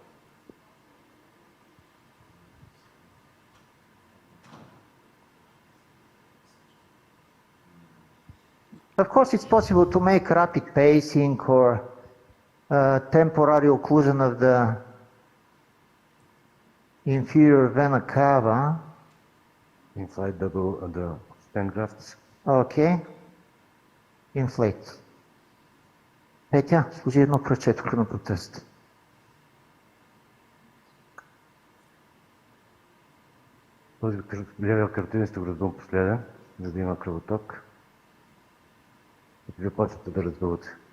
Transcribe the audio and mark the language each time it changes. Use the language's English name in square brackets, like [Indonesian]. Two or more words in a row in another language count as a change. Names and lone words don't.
[English] Of course, it's possible to make rapid pacing or temporary occlusion of the inferior vena cava. Inside the stent grafts. Okay. Inflate. [Bulgarian] Петя, служи едно кръче тук на протест. Този левия картин ще го раздувам последен, за да има кръвоток. И вие почвате да раздувате.